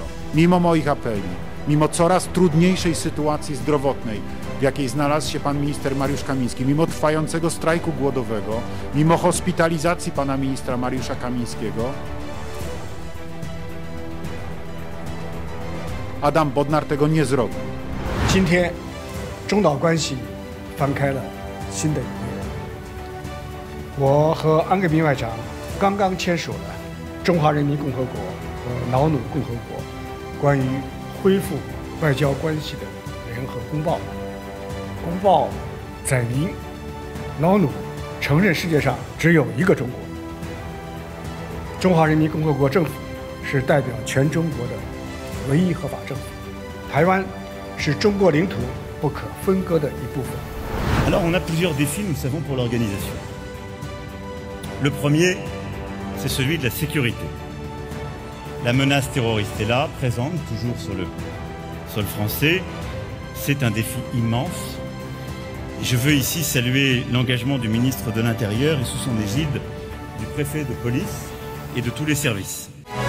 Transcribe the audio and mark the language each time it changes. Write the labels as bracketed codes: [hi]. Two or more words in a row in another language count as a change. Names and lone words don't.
[pl] Mimo moich apeli, mimo coraz trudniejszej sytuacji zdrowotnej, w jakiej znalazł się pan minister Mariusz Kamiński, mimo trwającego strajku głodowego, mimo hospitalizacji pana ministra Mariusza Kamińskiego, Adam Bodnar tego nie zrobił. [zh] 今天，中岛关系翻开了新的一页。我和安格宾外长刚刚签署了中华人民共和国和瑙鲁共和国关于恢复外交关系的联合公报。公报载明，瑙鲁承认世界上只有一个中国，中华人民共和国政府是代表全中国的唯一合法政府，台湾是中国领土不可分割的一部分。 [fr] Alors on a plusieurs défis, nous le savons, pour l'organisation. Le premier, c'est celui de la sécurité. La menace terroriste est là, présente, toujours sur le sol français. C'est un défi immense. Je veux ici saluer l'engagement du ministre de l'Intérieur et sous son égide du préfet de police et de tous les services.